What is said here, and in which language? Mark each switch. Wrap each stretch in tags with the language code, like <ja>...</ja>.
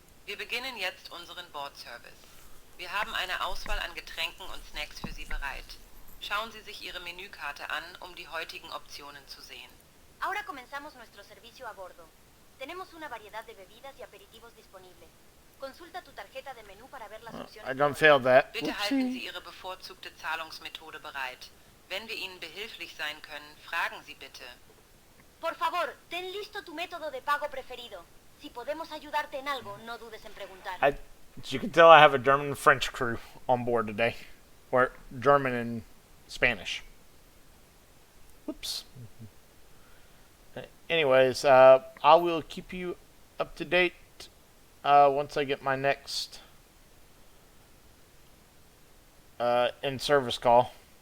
<de>Wir beginnen jetzt unseren Bordservice. Wir haben eine Auswahl an Getränken und Snacks für Sie bereit. Schauen Sie sich Ihre Menükarte an, um die heutigen Optionen zu sehen.</de> <es>Ahora comenzamos nuestro servicio a bordo. Tenemos una variedad de bebidas y aperitivos disponibles. Consulta tu tarjeta de menú para ver las opciones.</es> <en>I don't fail that.</en> <de>Bitte halten Sie Ihre bevorzugte Zahlungsmethode bereit. Wenn wir Ihnen behilflich sein können, fragen Sie bitte.</de> <es>Por favor, ten listo tu método de pago preferido. Si podemos ayudarte en algo, no dudes en preguntar.</es> <en>As you can tell, I have a German and French crew on board today. Or German and Spanish. Whoops. Anyways, I will keep you up to date once I get my next in-service call.</en>